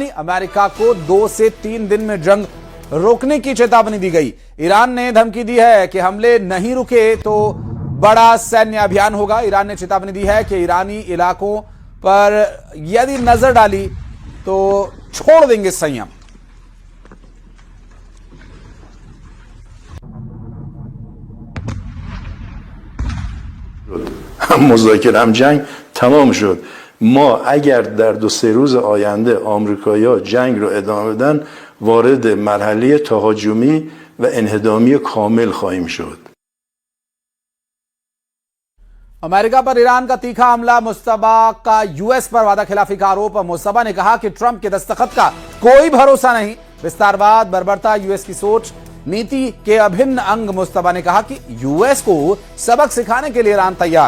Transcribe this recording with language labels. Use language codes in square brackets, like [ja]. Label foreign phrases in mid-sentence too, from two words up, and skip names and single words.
[hi] अमेरिका को 2 से 3 दिन में जंग रोकने की चेतावनी दी गई। ईरान ने धमकी दी है कि हमले नहीं रुके तो बड़ा सैन्य अभियान होगा। ईरान ने चेतावनी दी है कि ईरानी इलाकों पर यदि नजर डाली तो छोड़ देंगे संयम। [fa] مذاکره جنگ تمام شد. ما اگر در 2-3 روز آینده آمریکایی‌ها جنگ رو ادامه بدن وارد مرحله تهاجمی و انهدامی کامل خواهیم شد. [hi] अमेरिका पर ईरान का तीखा हमला। मुस्तफा का यूएस पर वादा खिलाफी का आरोप। मुस्तफा ने कहा कि ट्रंप के दस्तखत का कोई भरोसा नहीं। विस्तारवाद, बर्बरता, यूएस की सोच नीति के अभिन्न अंग। मुस्तफा ने कहा कि यूएस को सबक सिखाने के लिए ईरान तैयार।